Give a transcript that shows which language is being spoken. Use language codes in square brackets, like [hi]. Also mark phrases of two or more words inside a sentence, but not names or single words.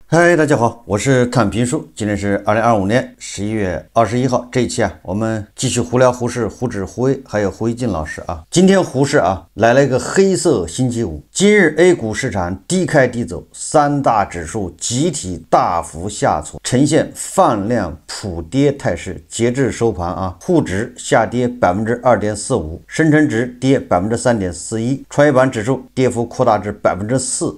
[zh] 嗨，大家好，我是看评书。今天是2025年11月21号，这一期我们继續胡聊胡適、胡轾、胡威還有胡一進老師啊。今天胡適來了一個黑色星期五。今日 A 股市場低開低走，三大指數集體大幅下挫，呈現放量普跌態勢。截至收盤滬指下跌 2.45%， 深成指跌 3.41%， 創業板指數跌幅擴大至 4%。